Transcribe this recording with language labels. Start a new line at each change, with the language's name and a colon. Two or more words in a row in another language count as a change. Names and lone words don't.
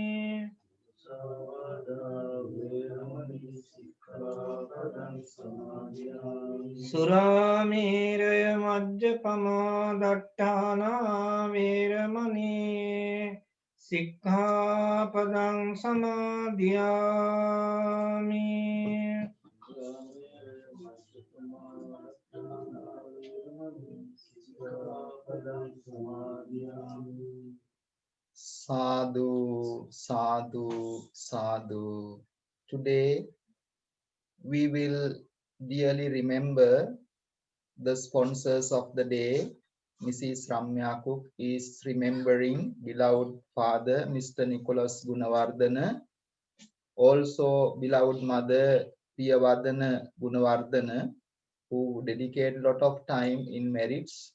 Pali: Suramēraya majjapamā daṭṭhānā veramani sikkhapadam samadhiyami. Sadhu, sadhu, sadhu.
English: Today we will dearly remember the sponsors of the day. Mrs. Ramya Cooke is remembering beloved father, Mr. Nicholas Gunawardane. Also beloved mother, Piyavadana Gunawardane, who dedicated a lot of time in merits.